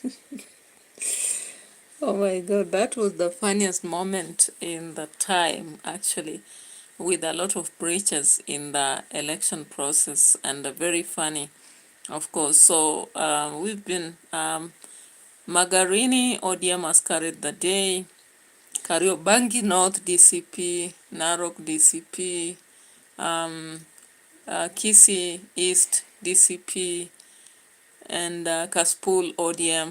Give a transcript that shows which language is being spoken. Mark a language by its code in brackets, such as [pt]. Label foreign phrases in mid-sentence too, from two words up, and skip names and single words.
[en] Oh my God, that was the funniest moment in the time, actually, with a lot of breaches in the election process, and very funny, of course. So we've been, Magharini ODM has carried the day, Kariobangi North DCP, Narok DCP, Kisii East DCP, and KASIPUL ODM.